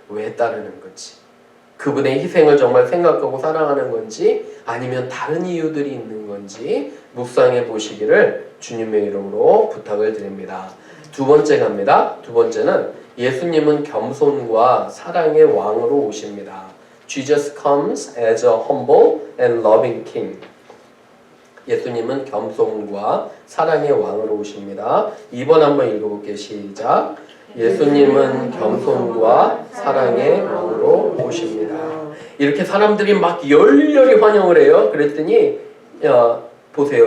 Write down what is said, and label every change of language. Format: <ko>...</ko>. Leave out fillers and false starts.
<ko>왜 따르는 건지, 그분의 희생을 정말 생각하고 사랑하는 건지 아니면 다른 이유들이 있는 건지 묵상해 보시기를 주님의 이름으로 부탁을 드립니다. 두 번째 갑니다. 두 번째는 예수님은 겸손과 사랑의 왕으로 오십니다.</ko> <en>Jesus comes as a humble and loving king.</en> <ko>예수님은 겸손과 사랑의 왕으로 오십니다. 2번 한번 읽어볼게요. 시작. 예수님은 겸손과 사랑의 왕으로 오십니다. 이렇게 사람들이 막 열렬히 환영을 해요. 그랬더니 보세요.</ko>